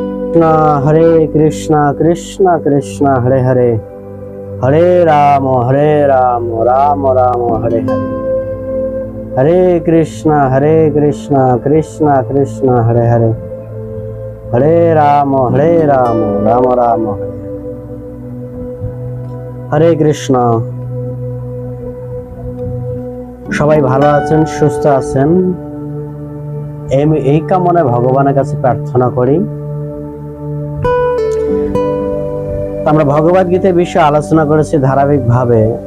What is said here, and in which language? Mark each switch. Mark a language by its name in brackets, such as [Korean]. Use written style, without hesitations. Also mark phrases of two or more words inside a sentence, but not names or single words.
[Sanskrit] कृष्ण कृष्ण कृष्ण हरे हरे, हरे राम राम राम हरे हरे, हरे कृष्ण कृष्ण कृष्ण हरे हरे, हरे राम राम राम हरे कृष्ण। [Bangla] সবাই ভালো আছেন, সুস্থ আছেন, এই কামনায় ভগবানের কাছে প্রার্থনা করি। আমরা ভগবদ গীতার বিষয়ে আলোচনা করেছি ধারাবাহিকভাবে।